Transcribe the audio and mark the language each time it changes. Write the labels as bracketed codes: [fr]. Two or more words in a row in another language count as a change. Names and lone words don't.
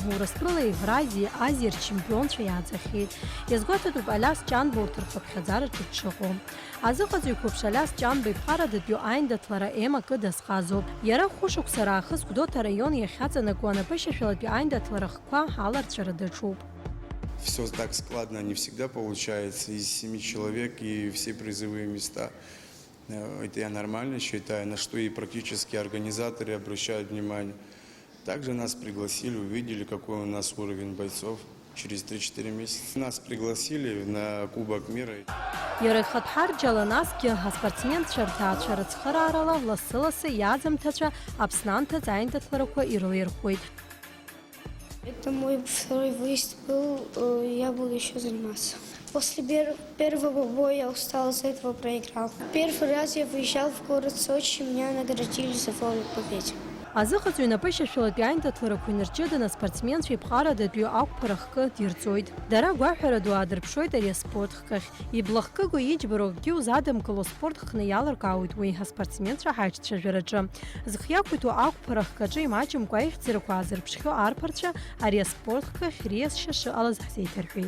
[ab] Урыстәыла, Евразиа, Азиа рчемпионцәа иааӡахьеит. Иазгәаҭатәуп Алиас Ҷанба урҭ рхыԥхьаӡараҿы дшыҟоу. Азыҟаҵаҩ қәыԥш Алиас Ҷанба иԥхарадатәиу аиндаҭлара ЕМАК дазҟазоуп. Иара хәышықәса раахыс Гәдоуҭа араион иахьаҵанакуа анапышьашәалатәи аиндаҭларахқәа аларҵәара даҿуп. [ru] Все так складно не всегда получается. Из 7 человек и все призовые места. Это я нормально считаю, на что и практически организаторы обращают внимание. Также нас пригласили, увидели, какой у нас уровень бойцов. Через 3-4 месяца нас пригласили на Кубок мира. [ab] Иара ихатәҳарџьала насгьы аспортсменцәа рҭаацәа рыцхыраарала лассы-лассы иаӡамҭацәа Аԥснанҭаҵ аиндаҭларақәа ирылирхәуеит. [ru] Это мой второй выезд был, я буду еще заниматься. После первого боя я устал, из-за этого проиграл. Первый раз я выезжал в город Сочи, меня наградили за флаг победе. [ab] Азыҟаҵаҩ инапышьашәалатәи аиндаҭларақәа инарҷыданы аспортсменцәа иԥҟарадатәи ақәԥара-хкы дирҵоит. Дара гәаҳәара ду аадырԥшуеит ари аспорт хкахь. Иблахкыго иџьбароу акгьы узадымкыло спорт хкны иалыркаауеит уи аспортсменцәа ҳаиҿцәажәараҿы. Зхы иақәиҭу ақәԥара хкаҿы имаҷымкәа аихьӡарақәа аазырԥшхьоу арԥарцәа ари аспорт хкахь риасшьа шыҟалаз ҳзеиҭарҳәеит.